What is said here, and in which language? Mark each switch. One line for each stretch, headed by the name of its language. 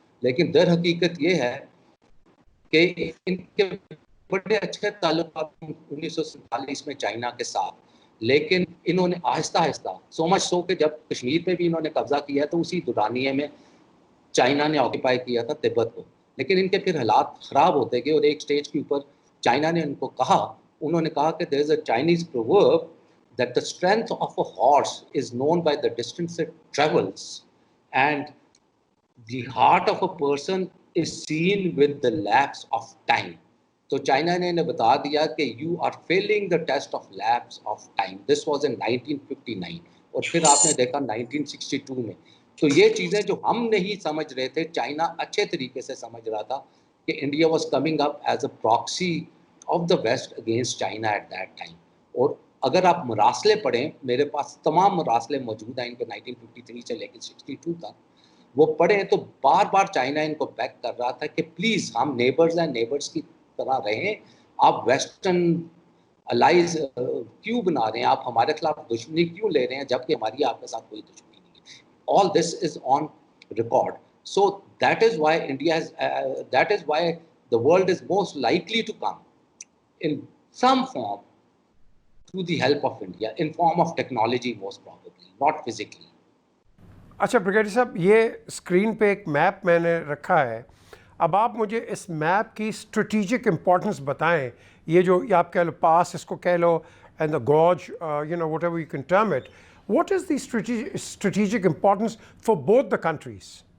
Urdu: لیکن در حقیقت یہ ہے کہ ان کے بڑے اچھے تعلقات 1947 میں چائنا کے ساتھ, لیکن انہوں نے آہستہ آہستہ
English: so much so
Urdu: کہ جب کشمیر پہ بھی انہوں نے قبضہ کیا تو اسی دورانیے میں چائنا نے آکوپائی کیا تھا تبت کو. لیکن ان کے پھر حالات خراب ہوتے گئے اور ایک سٹیج کے اوپر چائنا نے ان کو کہا, انہوں نے کہا کہ
English: there is a Chinese proverb that the strength of a horse is known by the distance it travels and the heart of a person is seen with the lapse of time.
Urdu: تو China نے انہیں بتا دیا کہ
English: You are feeling the test of lapse of time. This was in
Urdu: 1959 اور پھر آپ نے دیکھا 1962 میں. تو یہ چیزیں جو ہم نہیں سمجھ رہے تھے چائنا اچھے طریقے سے سمجھ رہا تھا کہ
English: India was coming up as a proxy of the West against China at that time.
Urdu: اور اگر آپ مراسلے پڑھیں, میرے پاس تمام مراسلے موجود ہیں ان کے 1953 سے لے کے 62 تک, وہ پڑھیں تو بار بار چائنا ان کو بیک کر رہا تھا کہ پلیز ہم نیبرز ہیں, نیبرز کی طرح رہیں, آپ ویسٹرن الائز کیوں بنا رہے ہیں, آپ ہمارے خلاف دشمنی کیوں لے رہے ہیں جبکہ ہماری آپ کے ساتھ کوئی دشمنی نہیں ہے.
English: All this is on record. So that is why that is why the world is most likely to come in some form through the help of India, in form of technology most probably, not physically.
Urdu: اچھا brigadier صاحب, یہ screen پہ ایک map میں نے رکھا ہے, اب آپ مجھے اس میپ کی اسٹریٹجک امپورٹنس بتائیں. یہ جو آپ کہہ لو
English: پاس,
Urdu: اس کو کہہ لو,
English: And the gauge, whatever you can term it, what is the strategic importance for both the countries?